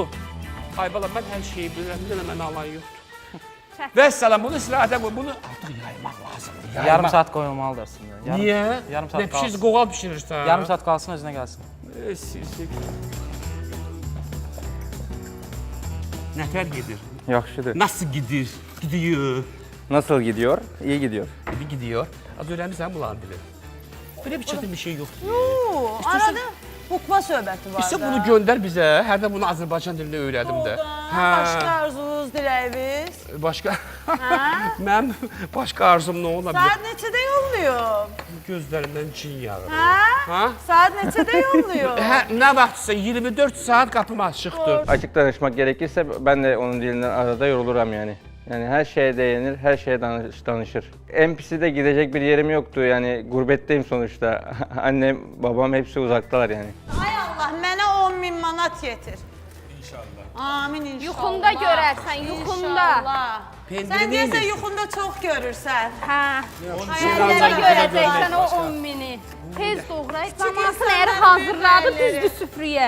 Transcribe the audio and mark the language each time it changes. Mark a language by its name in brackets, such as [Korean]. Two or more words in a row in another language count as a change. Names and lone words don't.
[Azerbaijani] Ay balam, mən hər şeyi bilirəm, bir dənə mən alan yoxdur. Vəssalam, bunu istirahətə qoy, bunu artıq yaymaq lazımdır. Yarım saat qoyulmalıdır aslında. Niyə? Yarım saat Nə qalsın. pişir, qoğal pişirirsən? Yarım saat qalsın, özünə gəlsin. Nətər gedir? Yaxşıdır. [Turkish] Nasıl gidir? Gidiyor. Nasıl gidiyor? İyi gidiyor. İyi gidiyor. [Azerbaijani] Az öyrənirsən bunların dili. Belə bir çətin bir şey yoxdur. Arada Hukma söhbəti var da. İşte bunu göndər bizə. Hərdə bunu Azərbaycan dilində öyrədim də. Başqa arzunuz, diləyiniz? Başqa? Mənim başqa arzum nə ola bilər? Saat neçədə yollayım? Gözlərimdən cin yağır. Hə? Saat neçədə yollayım? Nə vaxtsa 24 saat qapım açıqdır. [Turkish] Açık danışmak gerekirse ben de onun dilinden arada yoruluram yani. Yani her şeye değinir, her şeye danışır. En pisi de gidecek bir yerim yoktu yani gurbetteyim sonuçta. Annem, babam hepsi uzaktalar yani. [Azerbaijani] Ay Allah, mənə 10.000 manat yetir. İnşallah. Amin inşallah. Yuxunda görərsən, yuxunda. İnşallah. Sən deyəsən yuxunda çox görürsən. Hə. Yuxunda görəcəksən o 10.000-i. Tez doğrayıb, cəmaatın əri hazırladı, düzdür süfrəyə.